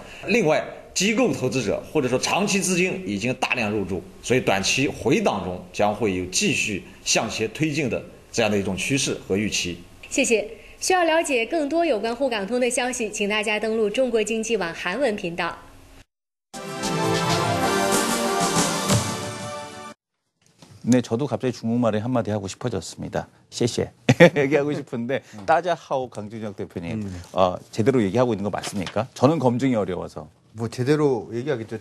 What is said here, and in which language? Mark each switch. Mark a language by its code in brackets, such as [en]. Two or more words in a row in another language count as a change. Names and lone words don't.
[zh] 另外，机构投资者或者说长期资金已经大量入驻，所以短期回档中将会有继续向前推进的这样的一种趋势和预期。谢谢。需要了解更多有关沪港通的消息，请大家登录中国经济网韩文频道。 [ko] 네, 저도 갑자기 중국말에 한마디 하고 싶어졌습니다. 谢谢 얘기하고 싶은데 따자하오 강준혁 대표님 제대로 얘기하고 있는 거 맞습니까? 저는 검증이 어려워서. 뭐 제대로 얘기하겠죠.